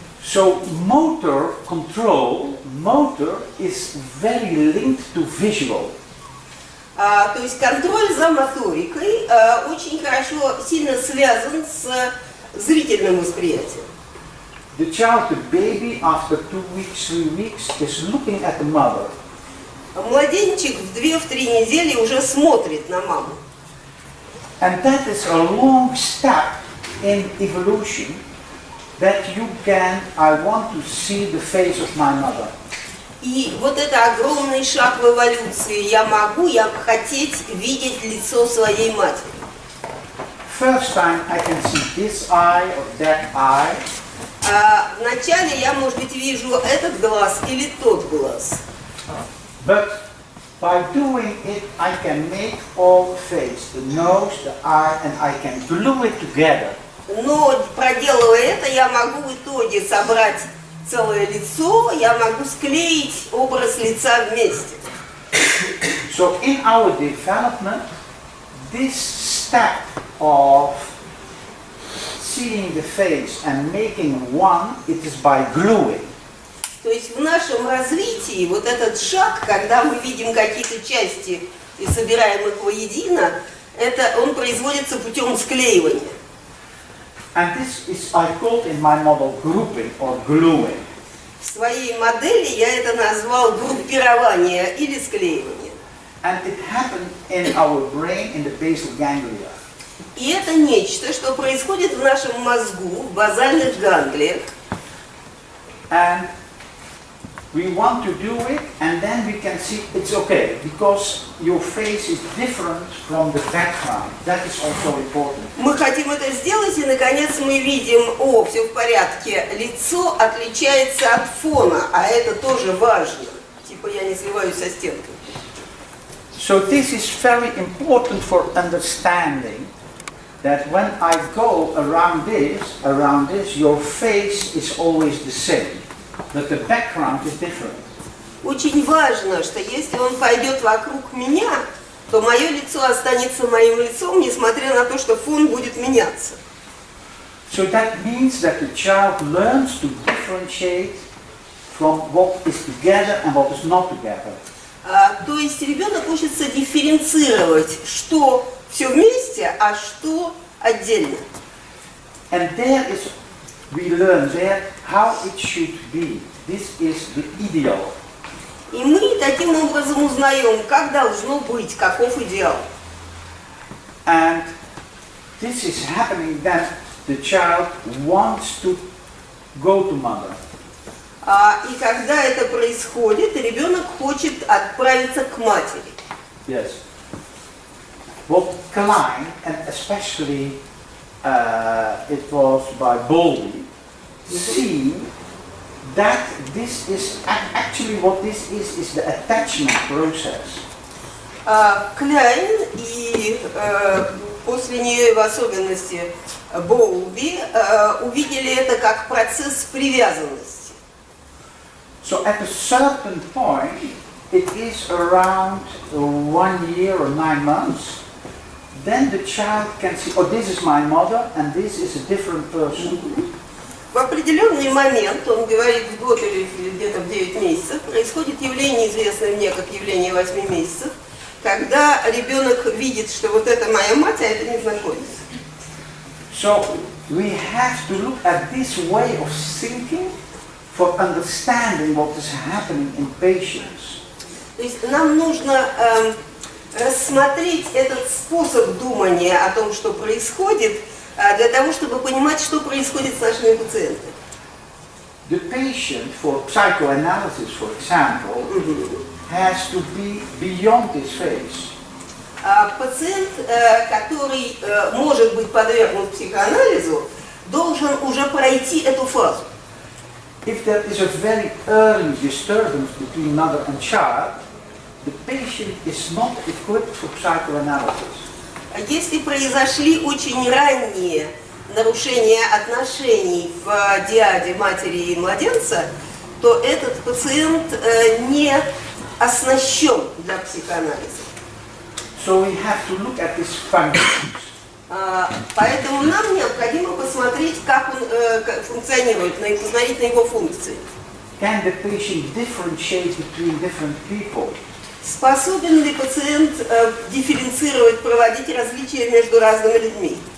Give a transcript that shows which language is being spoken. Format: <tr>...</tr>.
<en>So motor control, motor is very linked to visual.</en> <ru>То есть контроль за моторикой очень хорошо, сильно связан с зрительным восприятием.</ru> <en>The child, the baby, after 2 weeks, 3 weeks, is looking at the mother.</en> <ru>Младенчик в 2-3 недели уже смотрит на маму.</ru> <en>And that is a long step in evolution that you can, I want to see the face of my mother.</en> <ru>И вот это огромный шаг в эволюции. Я хотеть видеть лицо своей матери.</ru> <en>First time I can see this eye or that eye.</en> <ru>Вначале я, может быть, вижу этот глаз или тот глаз.</ru> <en>But by doing it, I can make all the face, the nose, the eye, and I can glue it together.</en> <ru>Но проделывая это, я могу в итоге собрать целое лицо, я могу склеить образ лица вместе.</ru> <en>So in our development, this step of seeing the face and making one, it is by gluing.</en> <ru>То есть в нашем развитии вот этот шаг, когда мы видим какие-то части и собираем их воедино, он производится путем склеивания.</ru> <en>And this is, I called in my model grouping or gluing.</en> <ru>В своей модели я это назвал группирование или склеивание.</ru> <en>And it happened in our brain in the basal ganglia.</en> <ru>И это нечто, что происходит в нашем мозгу, в базальных ганглиях.</ru> <en>And we want to do it, and then we can can see it's okay because your face is different from the background. That is also important.</en> <ru>Мы хотим это сделать, и наконец мы видим, все в порядке, лицо отличается от фона, а это тоже важно. Типа я не сливаюсь со стенкой.</ru> <en>So this is very important for understanding that when I go around this, your face is always the same, but the background is different.</en> <ru>Очень важно, что если он пойдет вокруг меня, то мое лицо останется моим лицом, несмотря на то, что фон будет меняться.</ru> <en>So that means that the child learns to differentiate from what is together and what is not together.</en> <ru>То есть ребенок учится дифференцировать, что все вместе, а что отдельно.</ru> <en>And we learn there how it should be. This is the ideal.</en> <ru>И мы таким образом узнаем, как должно быть, каков идеал.</ru> <en>And this is happening that the child wants to go to mother.</en> <ru>И когда это происходит, ребенок хочет отправиться к матери.</ru> <en>Yes. What Klein, and especially it was by Bowlby, see that this is actually what this is the attachment process.</en> <ru>Кляйн и после нее в особенности Боулби увидели это как процесс привязанности.</ru> <en>So at a certain point, it is around 1 year or 9 months, then the child can see, oh, this is my mother and this is a different person.</en> <ru>В определенный момент, он говорит в год или где-то в 9 месяцев, происходит явление, известное мне как явление 8 месяцев, когда ребенок видит, что вот это моя мать, а это незнакомец.</ru> <en>So we have to look at this way of thinking for understanding what is happening in patients.</en> <ru>То есть нам нужно рассмотреть этот способ думания о том, что происходит, для того, чтобы понимать, что происходит с нашими пациентами.</ru> <en>The patient, for psychoanalysis, for example, has to be beyond this phase.</en> <ru>Пациент, который может быть подвергнут психоанализу, должен уже пройти эту фазу.</ru> <en>If there is a very early disturbance between mother and child, the patient is not equipped for psychoanalysis.</en> <ru>Если произошли очень ранние нарушения отношений в диаде матери и младенца, то этот пациент не оснащен для психоанализа.</ru> <en>So we have to look at these functions.</en> <ru>Поэтому нам необходимо посмотреть, как он функционирует, посмотреть на его функции.</ru> <en>Can the patient differentiate between different people?</en> <ru>Способен ли пациент дифференцировать, проводить различия между разными людьми?</ru>